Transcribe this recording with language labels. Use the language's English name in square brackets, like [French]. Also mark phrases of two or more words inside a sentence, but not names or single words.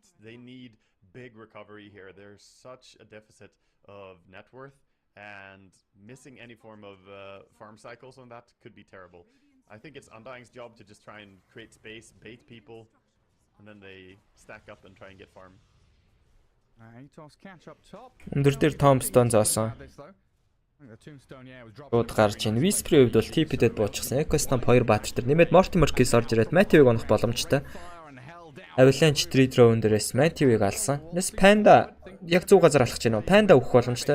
[English] They need big recovery here. There's such a deficit of net worth, and missing any form of farm cycles on that could be terrible. I think it's Undying's job to just try and create space, bait people, and then they stack up and try and get farm. Atos catch up top. [Mongolian] Өндөр дээр Tombstone зоосон. Шууд гарч ийн. Whisper-ийн хувьд бол TP-дэд буучсан. Ecostomp 2 баатар нэмээд Mortimer-кээс орж ирээд Matthew-г унах боломжтой. Avalanche 3 drone дээрээс Matthew-г алсан. Нэс Panda яг 100 газар алхаж байна уу? Panda өгөх боломжтой.